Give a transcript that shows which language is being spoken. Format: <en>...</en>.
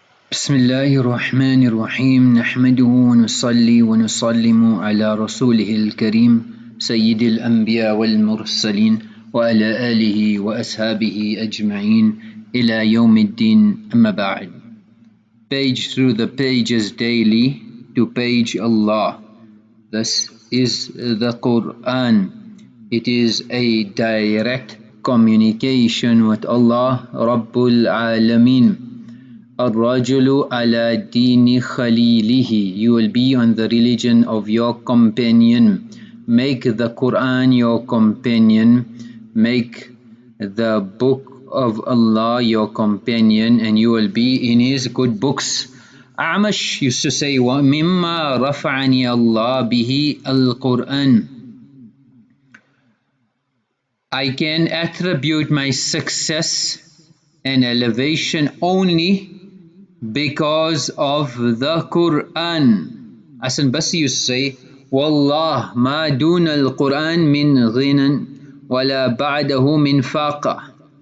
<ar>بسم الله الرحمن الرحيم نحمده ونصلي ونسلم على رسوله الكريم سيد الأنبياء والمرسلين وعلى آله وأصحابه أجمعين إلى يوم الدين أما بعد.</ar> <en>Page through the pages daily to page Allah. This is the Qur'an. It is a direct communication with Allah Rabbul Alameen.</en> <ar>الرجل على دين خليله.</ar> <en>You will be on the religion of your companion. Make the Quran your companion. Make the book of Allah your companion, and you will be in His good books.</en> <ar>Aamash</ar> <en>used to say,</en> <ar>وَمِمَّا رَفَعَنِي اللَّهُ بِهِ الْقُرْآنِ.</ar> <en>I can attribute my success and elevation only because of the Quran.</en> <ar>Hasan R.A</ar> <en>used to say,</en> <ar>Wallah ma dun al-Quran min ghinan wala ba'dahu min faqa.</ar>